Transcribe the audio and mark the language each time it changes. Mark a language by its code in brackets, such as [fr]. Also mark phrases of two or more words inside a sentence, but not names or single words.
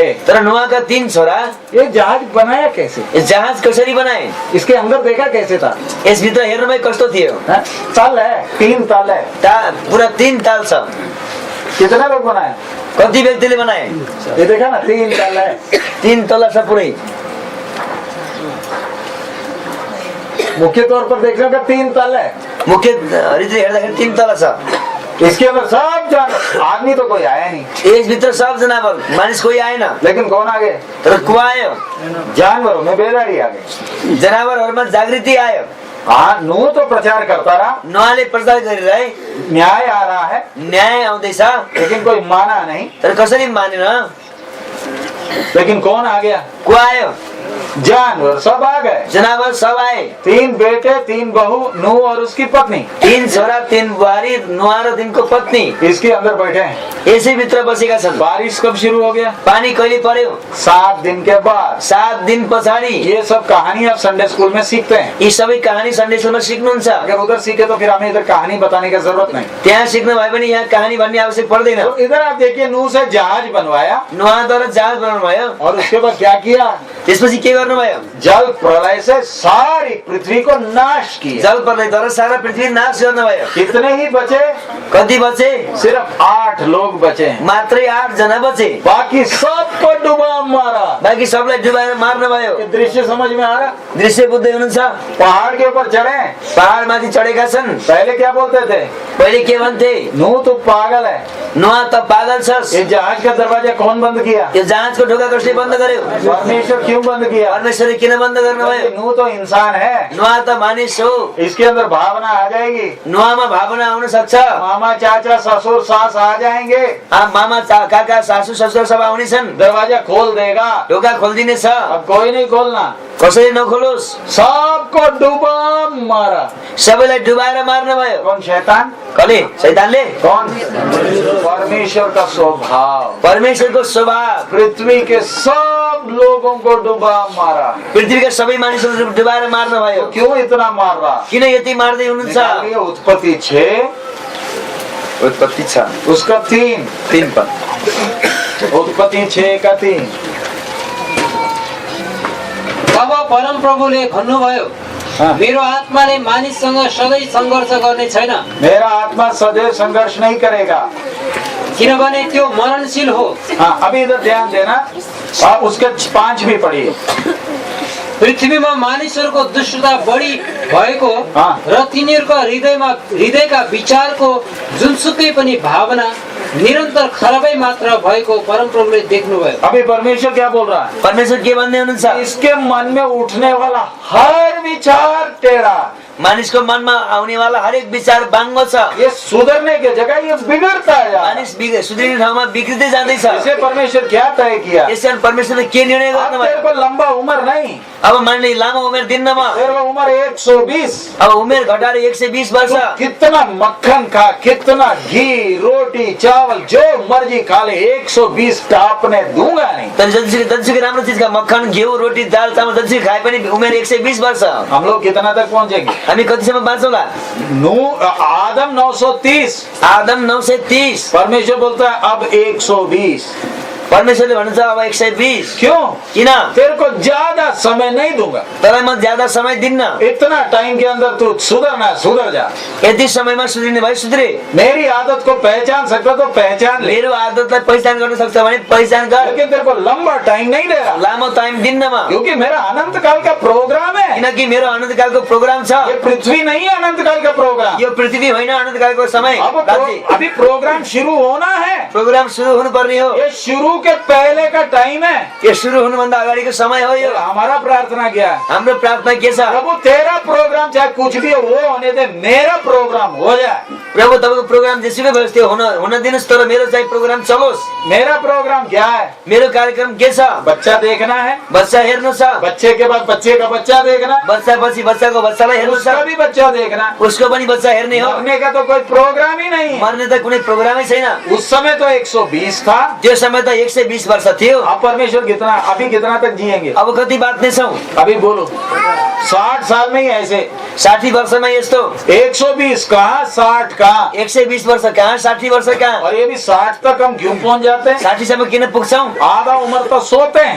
[ne] तर नुहाका 3 छोरा [hi] ये जहाज बनाया कैसे? [ne] यस जहाज कसरी बनाए? [hi] इसके अंदर देखा कैसे था? [ne] यसभित्र हेर्नुमा कस्तो थियो? [hi] हैं? तल है, 3 तल है। [ne] पुरा 3 ताल छ। [hi] कितने लोग बनाए? [ne] कति व्यक्तिले बनाए? [hi] ये देखा ना, 3 तल है। [ne] 3 तला छ पुरै। [hi] मुख्य तौर पर देखने का 3 तल है। [ne] मुख्य रीतिले हेर्दाखेरि 3 तला छ। [hi] इसके अंदर सब जान, आदमी तो कोई आया नहीं, [ne] यसभित्र सब जनावर मानिस कोही आएन, [hi] लेकिन कौन आ गए? [ne] तर को आयो? [hi] जानवरों में बेदारी आ गई। [ne] जनावरहरूमा जागृति आयो। [hi] हाँ, नूह तो प्रचार करता रहा, [ne] नुहाले प्रचार गरिरहे, [hi] न्याय आ रहा है, [ne] न्याय आउँदैछ, [hi] लेकिन कोई माना नहीं। [ne] तर कसरी मानेन? [hi] लेकिन कौन आ गया? [ne] को आयो? [hi] जानवर सब आ गए। [ne] जनावर सब आए। [hi] 3 बेटे 3 बहू, नूह और उसकी पत्नी, [ne] 3 छोरा 3 बुहारी, नुहा र तिनको पत्नी [hi] इसके अंदर बैठे हैं। [ne] यसै भित्र बसेका छन्। [hi] बारिश कब शुरू हो गया? [ne] पानी कहिले पर्यो? [hi] 7 दिन के बाद। [ne] 7 दिन पछाडि। [hi] ये सब कहानी आप संडे स्कूल में सीखते हैं। [ne] यी सबै कहानी सन्डे स्कुलमा सिक्नुहुन्छ। [hi] अगर उधर सीखे तो फिर हमें इधर कहानी बताने की जरूरत नहीं। [ne] त्यहाँ सिक्नु भए पनि यहाँ कहानी भन्ने आवश्यक पर्दैन। [hi] तो इधर आप देखिए, नूह से जहाज बनवाया [ne] नुहाद्वारा जहाज बनाउनु भयो, [hi] और उसके बाद क्या किया? [ne] त्यसपछि के गर्नुभयो? [hi] जल प्रलय से सारी पृथ्वी को नाश किया। [ne] जल प्रलयद्वारा सारा पृथ्वी नाश गर्नुभयो। [hi] कितने ही बचे? [ne] कति बचे? [hi] सिर्फ 8 लोग बचे, [ne] मात्रै 8 जना बचे, [hi] बाकी सबको डुबा मारा। [ne] बाँकी सबलाई डुबाएर मार्नुभयो। [hi] ये दृश्य समझ में आ रहा? [ne] दृश्य बुझ्दै हुनुहुन्छ? [hi] पहाड़ के ऊपर चढ़े, [ne] पहाडमाथि चढेका छन्। [hi] पहले क्या बोलते थे? [ne] पहिले के भन्थे? [hi] नूह तो पागल है, [ne] नुहा त पागल छस्। [hi] ये जहाज का दरवाजा कौन बंद किया? [ne] यो जहाजको ढोका कसले बन्द गर्यो? [hi] परमेश्वर क्यों बंद किया? [ne] परमेश्वरले किन बन्द गर्नुभयो? [hi] नूह तो इंसान है, [ne] नुहा त मानिस हो, [hi] इसके अंदर भावना आ जाएगी। [ne] नुहामा भावना आउन सक्छ। [hi] मामा चाचा ससुर सास आ जाएंगे, [ne] मामा काका सासू ससुर सब आउने छन्, [hi] दरवाजा खोल देगा। [ne] ढोका खोलिदिनेछ। [hi] अब कोई नहीं खोलना, [ne] कसरी नखोलोस्? [hi] सबको डुबा मारा। [ne] सबैलाई डुबाएर मार्नुभयो। [hi] कौन? शैतान। [ne] कसले? शैतानले। [hi] कौन? परमेश्वर का स्वभाव, [ne] परमेश्वरको स्वभाव [hi] पृथ्वी के सब लोगों को डुबा मारा। [ne] पृथ्वीका सबै मानिसहरू डुबाएर मार्नुभयो। [hi] क्यों इतना मार रहा? [ne] किन यति मार्दै हुनुहुन्छ? [hi] निकालिए उत्पत्ति 6, [ne] उत्पत्ति छ [hi] उसका 3 पद। उत्पत्ति 6 का 3। [ne] तब परम प्रभुले भन्नुभयो, [hi] हाँ। [ne] मेरो आत्माले मानिससँग सधैँ सङ्घर्ष गर्ने छैन, [hi] मेरा आत्मा सदैव संघर्ष नहीं करेगा, [ne] किनभने त्यो मरणशील हो। [hi] हाँ, अभी इधर ध्यान देना। आप उसके 5 भी पढ़िए। [ne] पृथ्वीमा मानिसहरूको दुष्टता बढी भएको [hi] हाँ। [ne] र तिनीहरूको हृदयका विचारको जुनसुकै पनि भावना निरन्तर खराबै मात्र भएको परमप्रभुले देख्नुभयो। [hi] अभी परमेश्वर क्या बोल रहा है? [ne] परमेश्वर के भन्दै हुनुहुन्छ? [hi] इसके मन में उठने वाला हर विचार टेढ़ा, [ne] मानिसको मनमा आउनेवाला हरेक विचार बाङ्गो छ। [hi] ये सुधरने के जगह ये बिगड़ता है। [ne] मानिस सुध्रिने ठाउँमा बिग्रिँदै जाँदैछ। [hi] इसे परमेश्वर क्या तय किया? [ne] यसकारण परमेश्वरले के निर्णय [hi] अब तेरे [ne] गर्नुभयो? [hi] को लंबा उम्र नहीं, [ne] अब मानिले लामो उमेर दिन्न म, [hi] तेरे को उम्र 120। [ne] अब उमेर घटाएर 120 वर्ष। [hi] कितना मक्खन खा, कितना घी, रोटी, चावल, जो मर्जी खा ले, 120 टापने दूंगा नहीं। [ne] तर जतिसुकै राम्रो चिजका मक्खन घिउ रोटी दाल चामल जतिसुकै खाए पनि उमेर 120 वर्ष। [hi] हम लोग कितना तक पहुंचेंगे? [ne] हामी कतिसम्म बाँचौला? [hi] आदम 930, [ne] आदम 930। [hi] परमेश्वर बोलता है अब 120। [ne] परमेश्वरले भन्नुहुन्छ अब 120। [hi] क्यों? [ne] किन? [hi] तेरे को ज्यादा समय नहीं दूंगा, [ne] तँलाई म ज्यादा समय दिन्न, [hi] इतना टाइम के अंदर तू सुधरना सुधर जा। [ne] यति समयमा सुध्रिने भयो सुध्रे। [hi] मेरी आदत को पहचान सकता तो पहचान ले, [ne] मेरो आदतलाई पहिचान गर्न सक्छ भने पहिचान कर। [hi] लेकिन तेरे को लंबा टाइम नहीं दे रहा, [ne] लामो टाइम दिन्न म, [hi] क्योंकि मेरा अनंत काल का प्रोग्राम है। [ne] किनकि मेरो अनन्तकालको प्रोग्राम छ। [hi] ये पृथ्वी नहीं है अनंत काल का प्रोग्राम। [ne] यो पृथ्वी होइन अनन्तकालको समय। [hi] अभी प्रोग्राम शुरू होना है, [ne] प्रोग्राम सुरु हुनुपर्ने हो। [hi] ये शुरू के पहले का टाइम है। [ne] यो सुरु हुनुभन्दा अगाडिको समय हो यो। [hi] हमारा प्रार्थना क्या है? [ne] हाम्रो प्रार्थना के छ? [hi] प्रभु तेरा प्रोग्राम चाहे कुछ भी हो वो होने दे, मेरा प्रोग्राम हो जाए। [ne] प्रभु तपाईँको प्रोग्राम जेसुकै होस् त्यो हुन दिनुहोस्, तर मेरो चाहिँ प्रोग्राम चलोस्। [hi] मेरा प्रोग्राम क्या है? [ne] मेरो कार्यक्रम के छ? [hi] बच्चा देखना है, [ne] बच्चा हेर्नु छ, [hi] बच्चे के बाद बच्चे का बच्चा देखना, [ne] बच्चा पछि बच्चाको बच्चालाई हेर्नु छ, [hi] उसका भी बच्चा देखना। [ne] उसको पनि बच्चा हेर्ने हो। [hi] मरने का तो कोई प्रोग्राम ही नहीं। [ne] मर्ने त कुनै प्रोग्रामै छैन। [hi] उस समय तो 120 था, [ne] त्यो समय त 120 वर्ष थियो। [hi] अब परमेश्वर कितना अभी कितना तक जिएंगे? [ne] अब कति बाँच्नेछौँ? [hi] अभी बोलो। 60 साल में ही ऐसे [ne] 60 वर्षमा यस्तो। [hi] 120 कहाँ, 60 कहाँ, [ne] 120 वर्ष कहाँ, 60 वर्ष कहाँ? [hi] और ये भी 60 तक हम क्यों पहुंच जाते हैं? [ne] 60 सम्म किन पुग्छौँ? [hi] आधा उम्र तो सोते हैं।